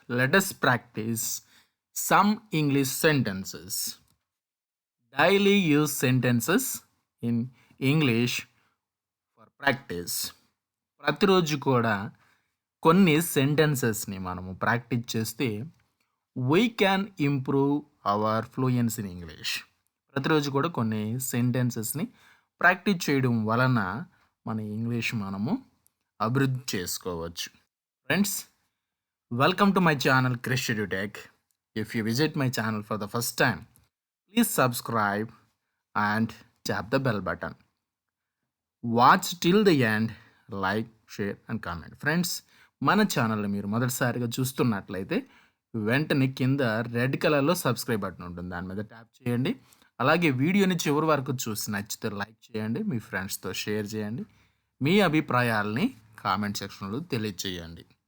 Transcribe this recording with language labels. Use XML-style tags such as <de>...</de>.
<en>Let us practice some English sentences. Daily use sentences in English for practice.</en> <te>ప్రతిరోజు కూడా కొన్ని సెంటెన్సెస్ని మనము practice చేస్తే</te> <en>We can improve our fluency in English.</en> <te>ప్రతిరోజు కూడా కొన్ని సెంటెన్సెస్ని ప్రాక్టీస్ చేయడం వలన మన ఇంగ్లీష్ మనము అభివృద్ధి చేసుకోవచ్చు.</te> <en>Friends, welcome to my channel Krish EduTech. If you visit my channel for the first time, please subscribe and tap the bell button. Watch till the end, like, share and comment.</en> <te>Friends, మన ఛానల్ని మీరు మొదటిసారిగా చూస్తున్నట్లయితే వెంటనే కింద red కలర్లో subscribe button ఉంటుంది, దాని మీద ట్యాప్ చేయండి. అలాగే వీడియోని చివరి వరకు చూసి నచ్చితే లైక్ చేయండి, మీ ఫ్రెండ్స్తో షేర్ చేయండి, మీ అభిప్రాయాల్ని కామెంట్ సెక్షన్లో తెలియజేయండి.</te>